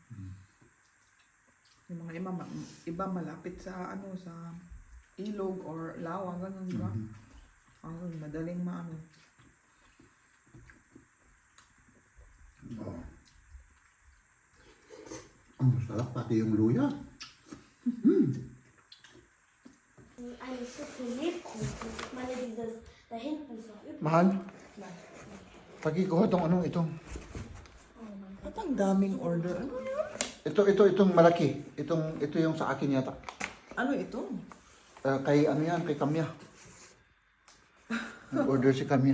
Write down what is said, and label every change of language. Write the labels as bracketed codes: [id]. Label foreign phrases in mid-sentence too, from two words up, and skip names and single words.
[tl] Yung mga iba malapit sa ano sa ilog or lawa, ganun ba? Ang madaling maano. Oh. Ang masarap pati yung luya. [de] Eine Schüssel Lebkuchen. Ich meine, dieses da hinten ist noch übrig. [tl] Mahal, pagkikuha tong anong itong. At ang daming order. Ano yun? Itong malaki. Ito yung sa akin yata. Ano ito? Kay ano yan, kay Kamya. Nag-order si Kamya.